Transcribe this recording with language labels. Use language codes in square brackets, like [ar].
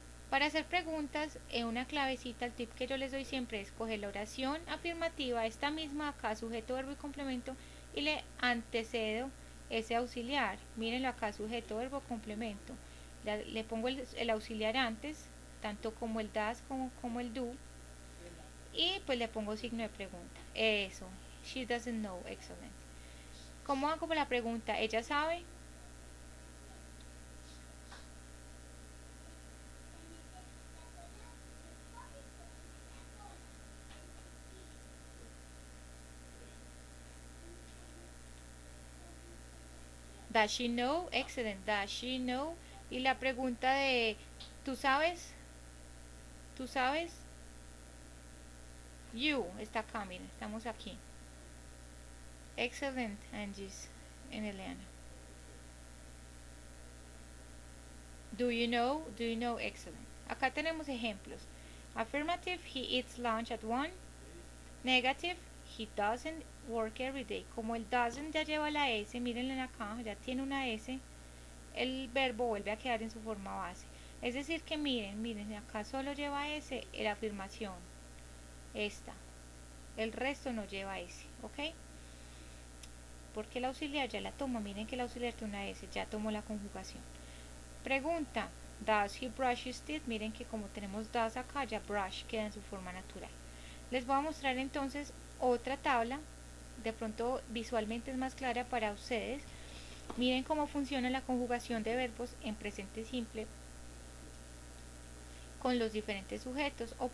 [es] Para hacer preguntas, una clavecita, el tip que yo les doy siempre es coger la oración afirmativa, esta misma acá, sujeto, verbo y complemento, y le antecedo ese auxiliar. Mírenlo acá, sujeto, verbo, complemento. Le pongo el auxiliar antes, tanto como el das como el do, y pues le pongo signo de pregunta. [en] Eso, she doesn't know, excellent. [es] ¿Cómo hago la pregunta? ¿Ella sabe? [en] Does she know? Excellent. Does she know? [es] Y la pregunta de ¿tú sabes? ¿Tú sabes? You está acá, miren, estamos aquí. [en] Excellent, Angie en Eliana. Do you know? Do you know? Excellent. [es] Acá tenemos ejemplos. [en] Affirmative, he eats lunch at 1. Negative, he doesn't work every day. [es] Como el doesn't ya lleva la S, mírenlo acá, ya tiene una S, el verbo vuelve a quedar en su forma base. Es decir que miren, acá solo lleva S la afirmación. Esta. El resto no lleva S, ¿ok? Porque el auxiliar ya la toma. Miren que el auxiliar tiene una S, ya tomó la conjugación. [en] Pregunta, does he brush his teeth? [es] Miren que como tenemos does acá, ya brush queda en su forma natural. Les voy a mostrar entonces otra tabla, de pronto visualmente es más clara para ustedes. Miren cómo funciona la conjugación de verbos en presente simple con los diferentes sujetos.